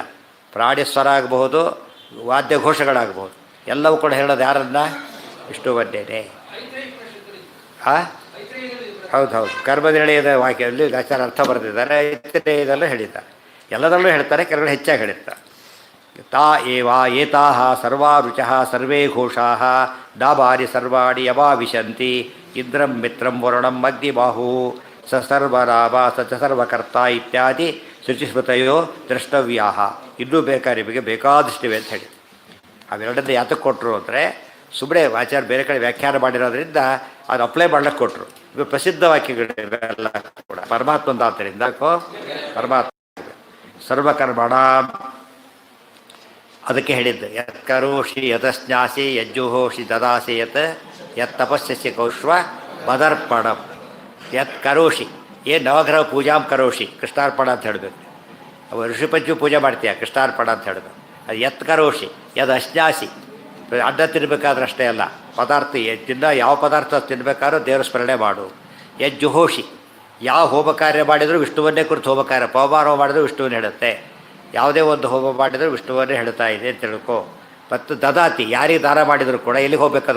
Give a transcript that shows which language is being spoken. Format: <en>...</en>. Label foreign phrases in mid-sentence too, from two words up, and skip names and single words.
<kn>ಪ್ರಾಣಿ ಸ್ವರ ಆಗಬಹುದು, ವಾದ್ಯ ಘೋಷಗಳಾಗಬಹುದು. ಎಲ್ಲವೂ ಕೂಡ ಹೇಳೋದು ಯಾರನ್ನ? ವಿಷ್ಣುವನ್ನೇನೆ. ಹೌದು. ಕರ್ಮನಿರ್ಣಯದ ವಾಕ್ಯದಲ್ಲಿ ಆಚಾರ ಅರ್ಥ ಬರೆದಿದ್ದಾರೆ. ಇದೆಲ್ಲ ಹೇಳಿದ್ದಾರೆ. ಎಲ್ಲದರಲ್ಲೂ ಹೇಳ್ತಾರೆ, ಕೆಲವರು ಹೆಚ್ಚಾಗಿ ಹೇಳಿರ್ತಾರೆ.</kn> <sa>ತಾ ಏವ ಏತಾಹ ಸರ್ವಾ ರುಚಃ ಸರ್ವೇ ಘೋಷಾಃ ದಾಬಾರಿ ಸರ್ವಾಣಿ ಯವಾವಿಶಂತಿ ಇಂದ್ರಂ ಮಿತ್ರಂ ವರುಣಂ ಅಗ್ನಿಬಾಹು ಸ ಸರ್ವರಾಮ ಸ ಚ ಸರ್ವಕರ್ತ ಇತ್ಯಾದಿ ಶುಚಿಸ್ಮೃತಯೋ ದ್ರಷ್ಟವ್ಯಾಹ.</sa> <kn>ಇನ್ನೂ ಬೇಕಾದ್ರೆ ನಿಮಗೆ ಬೇಕಾದಷ್ಟಿವೆ ಅಂತ ಹೇಳಿ. ಅವೆರಡನ್ನ ಯಾತಕ್ಕೆ ಕೊಟ್ಟರು ಅಂದರೆ ಸುಮ್ಮನೆ ಆಚಾರ್ಯ ಬೇರೆ ಕಡೆ ವ್ಯಾಖ್ಯಾನ ಮಾಡಿರೋದ್ರಿಂದ ಅದು ಅಪ್ಲೈ ಮಾಡ್ಲಿಕ್ಕೆ ಕೊಟ್ಟರು. ಇವು ಪ್ರಸಿದ್ಧ ವಾಕ್ಯಗಳೆಲ್ಲ ಕೂಡ ಪರಮಾತ್ಮಂದ. ಆದ್ದರಿಂದ ಪರಮಾತ್ಮ ಸರ್ವಕರ್ಮಣ ಅದಕ್ಕೆ ಹೇಳಿದ್ದು.</kn> <sa>ಯತ್ ಕರೋಷಿ ಯತಸ್ನಾಸಿ ಯಜ್ಜುಹೋಷಿ ದದಾಸಿ ಯತ್ ತಪಸ್ಯಸಿ ಕೌಶ್ವ ಮದರ್ಪಣಂ. ಯತ್ ಕರೋಷಿ</sa> <kn>ಏನು</kn> <sa>ನವಗ್ರಹ ಪೂಜಾಂ ಕರೋಷಿ</sa> <kn>ಕೃಷ್ಣಾರ್ಪಣ ಅಂತ ಹೇಳಬೇಕು. ಅವು ಋಷಿಪಂಚು ಪೂಜೆ ಮಾಡ್ತೀಯ, ಕೃಷ್ಣಾರ್ಪಣ ಅಂತ ಹೇಳಬೇಕು.</kn> <sa>ಅದು ಯತ್ ಕರೋಷಿ ಯದ್ ಅಶ್ನಾಸಿ.</sa> <kn>ಅಡ್ಡ ತಿನ್ನಬೇಕಾದ್ರೆ ಅಷ್ಟೇ ಅಲ್ಲ, ಪದಾರ್ಥ ಯಾವ ಪದಾರ್ಥ ತಿನ್ನಬೇಕಾದ್ರೂ ದೇವರ ಸ್ಮರಣೆ ಮಾಡು. ಯಜ್ಜುಹೋಷಿ ಯಾವ ಹೋಮ ಕಾರ್ಯ ಮಾಡಿದರೂ ವಿಷ್ಣುವನ್ನೇ ಕುರಿತು ಹೋಮ ಕಾರ್ಯ. ಪವಮಾನ ಮಾಡಿದರೂ ವಿಷ್ಣುವನ್ನೇ ಹೇಳುತ್ತೆ. ಯಾವುದೇ ಒಂದು ಹೋಮ ಮಾಡಿದರೂ ವಿಷ್ಣುವನ್ನೇ ಹೇಳ್ತಾ ಇದೆ ಅಂತ ತಿಳ್ಕೊ. ಮತ್ತು ದದಾತಿ ಯಾರಿಗೆ ದಾನ ಮಾಡಿದರೂ ಕೂಡ ಎಲ್ಲಿಗೆ ಹೋಗ್ಬೇಕದು?</kn>